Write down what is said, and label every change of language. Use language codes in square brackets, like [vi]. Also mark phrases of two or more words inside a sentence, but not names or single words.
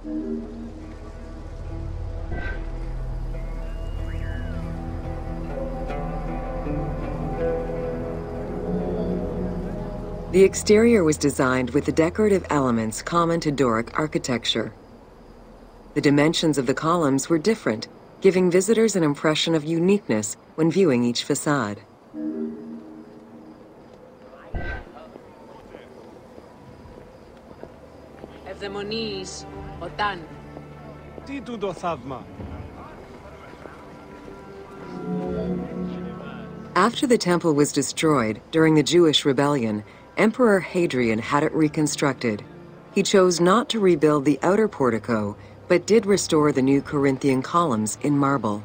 [en] The exterior was designed with the decorative elements common to Doric architecture. The dimensions of the columns were different, giving visitors an impression of uniqueness when viewing each facade. [el] Ευδαιμονείς, όταν. Τι τούτο θαύμα? [en] After the temple was destroyed during the Jewish rebellion, Emperor Hadrian had it reconstructed. He chose not to rebuild the outer portico, but did restore the new Corinthian columns in marble.